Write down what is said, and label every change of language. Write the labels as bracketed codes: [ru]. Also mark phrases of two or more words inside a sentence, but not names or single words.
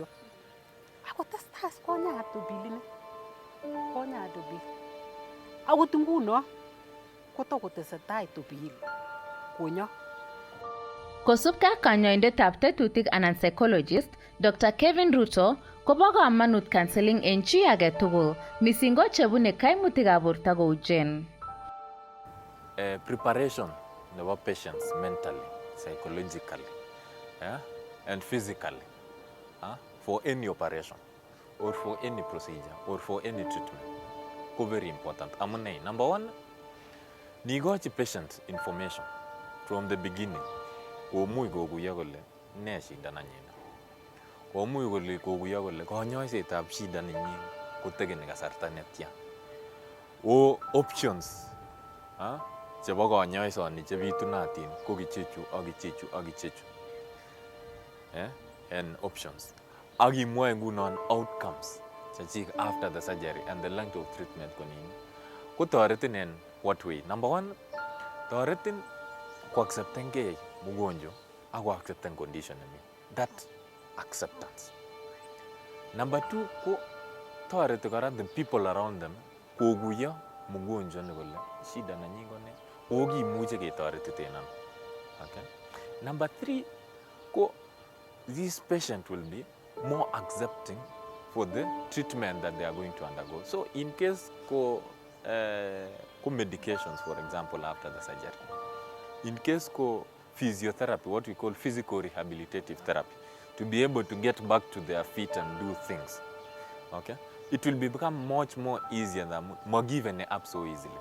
[kln] Ako testai konya atubil. Akot nguno kotakotesetai tubil konyo. Kosubkei ak kanyoindetab tetutik anan psychologist, Dr. Kevin Ruto kobo kamanut counseling eng chi age tugul, mising ko chebune kaimutikab borto kou Jane. [en] Preparation nebo patients mentally, psychologically, and physically for any operation or for any procedure or for any treatment ko very important. Amune, number 1, nigochi patient information from the beginning. [kln] Komuch kokuyo kole ne shida nanyin. Komuch kokuyo kole kanyoisetab shida nenyin kotekeni kasarta netya. Options chebo kanyoisoni chebitunatin ko kichechu ak kichechu ak kichechu. [en] And options. [kln] Ak imwoe ngunon [en] outcomes chachik after the surgery and the length of treatment konini. Ko toretin in what way? Number one, [kln] toretin ko accepten ke mugonjo ako accepten condition nemi. [en] That acceptance. Number two, [kln] ko toreti kora [en] the people around them [kln] koguyo mugonjo ne kole shida nanyi kone kokimuche ketoretiten ano. Okay. [en] Number three, ko this patient will be more accepting for the treatment that they are going to undergo. So in case ko medications, for example, after the surgery, in case ko physiotherapy, what we call physical rehabilitative therapy, to be able to get back to their feet and do things, okay, it will become much more easier than more given up so easily.